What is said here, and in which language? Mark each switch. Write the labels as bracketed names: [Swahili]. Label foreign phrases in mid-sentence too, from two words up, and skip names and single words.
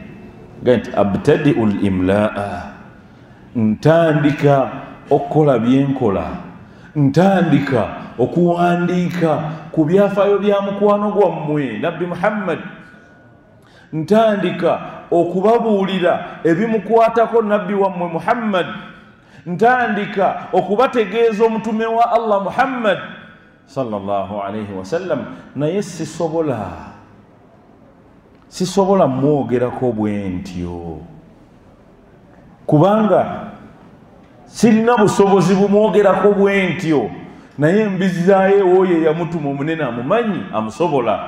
[Ganda] Nti [Arabic] أبتدئ الإملاء, [Ganda] ntandika okukola byenkola, ntandika okuwandiika ku byafaayo bya mukwano gwammwe Nabbi Muhammad, ntandika okubabuulira ebimukwatako Nabbi wammwe Muhammad, ntandika okubategeeza omutume wa Allah Muhammad [Arabic] صلى الله عليه وسلم. [Ganda] Naye sisobola mwogerako bwe ntyo, kubanga sirina busobozi bumwogerako bwe ntyo, naye mbizaayo oyo yamutuma omunene amumanyi amusobola.